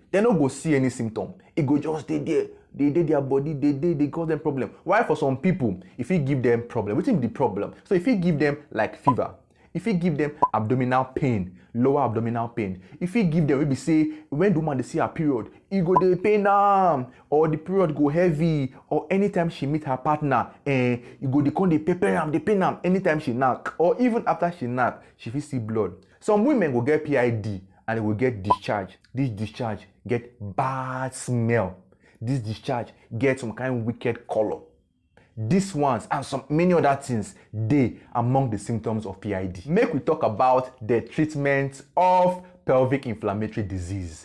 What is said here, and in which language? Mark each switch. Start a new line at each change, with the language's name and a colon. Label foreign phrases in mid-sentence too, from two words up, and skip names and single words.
Nigerian Pidgin: They don't go see any symptom. It go just stay there. They their body, they cause them problem. Why for some people, if you give them problem, what is the problem? So if you give them like fever, if you give them abdominal pain, lower abdominal pain, if you give them, maybe say when the woman they see her period, it go dey pain or the period go heavy, or anytime she meet her partner, you go dey come dey pepper am, dey pain am anytime she knack, or even after she knack, she fit see blood. Some women go get PID and they will get discharge. This discharge get bad smell. This discharge get some kind of wicked color. These ones and some many other things, they among the symptoms of PID. Make we talk about the treatment of pelvic inflammatory disease.